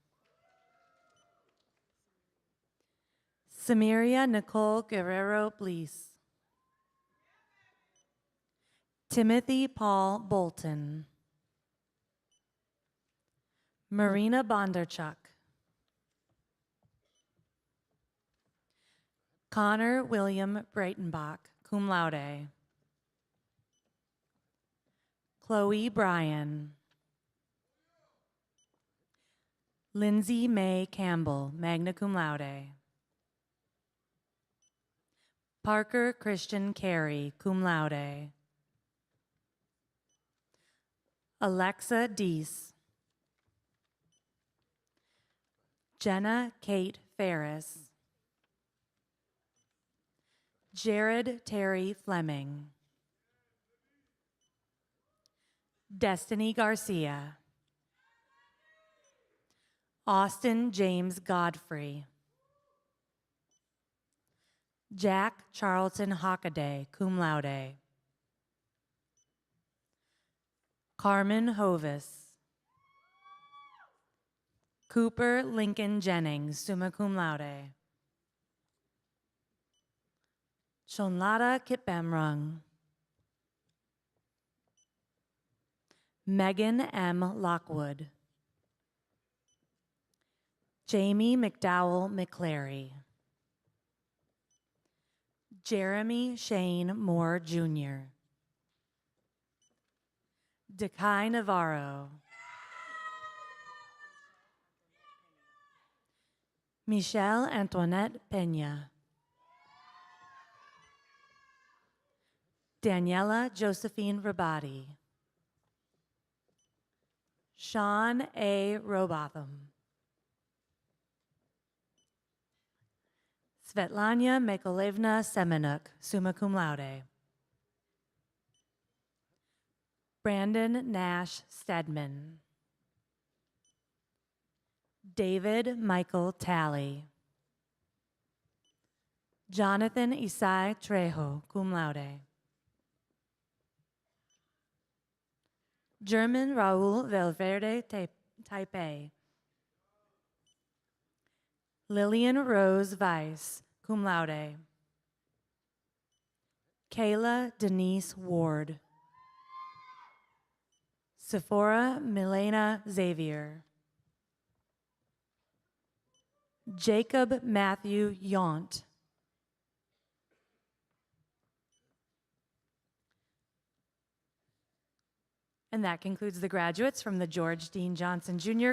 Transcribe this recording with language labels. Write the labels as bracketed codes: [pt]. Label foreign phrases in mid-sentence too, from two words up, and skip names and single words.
[en] Samiria Nicole Guerrero Blees. Timothy Paul Bolton. Marina Bondarchuk. Connor William Breitenbach, [la] cum laude. [en] Chloe Bryan. Lindsay May Campbell, [la] magna cum laude. [en] Parker Christian Carey, [la] cum laude. [en] Alexa Deese. Jenna Kate Ferris. Jared Terry Fleming. Destiny Garcia. Austin James Godfrey. Jack Charlton Hockaday, [la] cum laude. [en] Carmen Hovis. Cooper Lincoln Jennings, [la] summa cum laude. [en] Shonlada Kitbamrung. Megan M. Lockwood. Jamie McDowell McClary. Jeremy Shane Moore Jr. Dekai Navarro. Michelle Antoinette Pena. Daniela Josephine Rabati. Sean A. Robotham. Svetlana Mykolaievna Semenuk, [la] summa cum laude. [en] Brandon Nash Stedman. David Michael Talley. Jonathan Isai Trejo, [la] cum laude. [en] German Raul Valverde Taipei. Lillian Rose Weiss, [la] cum laude. [en] Kayla Denise Ward. Sephora Milena Xavier. Jacob Matthew Yount. And that concludes the graduates from the George Dean Johnson Jr.